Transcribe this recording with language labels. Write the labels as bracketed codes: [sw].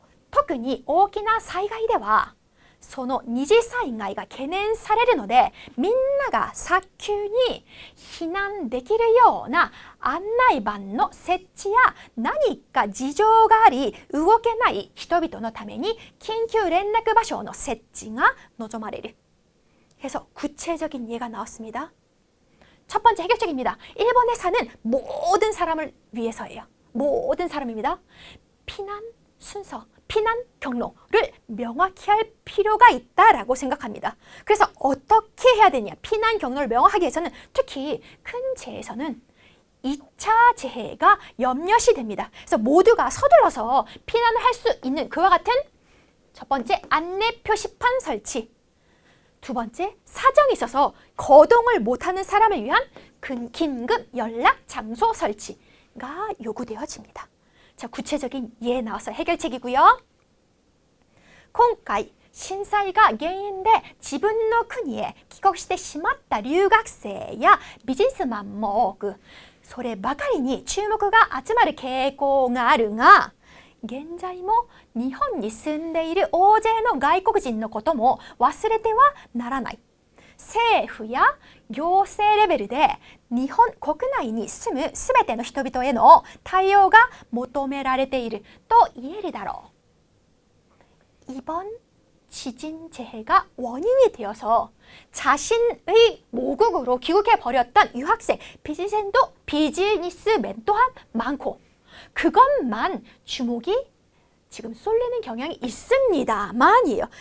[ja] 特に大きな災害では、その二次災害が懸念されるので、みんなが早急に避難できるような案内板の設置や何か事情があり動けない人々のために緊急連絡場所の設置が望まれる. [ko] 그래서 구체적인 예가 나왔습니다. 첫 번째 해결책입니다. 일본에 사는 모든 사람을 위해서예요. 모든 사람입니다. 피난 순서, 피난 경로를 명확히 할 필요가 있다라고 생각합니다. 그래서 어떻게 해야 되냐? 피난 경로를 명확하게 위해서는 특히 큰 재해에서는 2차 재해가 염려시 됩니다. 그래서 모두가 서둘러서 피난을 할 수 있는 그와 같은 첫 번째 안내 표시판 설치, 두 번째 사정이 있어서 거동을 못하는 사람을 위한 긴급 연락 장소 설치가 요구되어집니다. 자, 구체적인 예 나와서 해결책이고요. [ja] 今回震災が原因で自分の国へ帰国してしまった留学生やビジネスマンも多く、そればかりに注目が集まる傾向があるが、現在も日本に住んでいる大勢の外国人のことも忘れてはならない。政府や行政レベルで日本国内に住むすべての人々への対応が求められていると言えるだろう。 [ko] 이번 지진 재해가 원인이 되어서 자신의 모국으로 귀국해버렸던 유학생, 비즈니스맨 또한 많고, 그것만 주목이 지금 쏠리는 경향이 있습니다만이에요.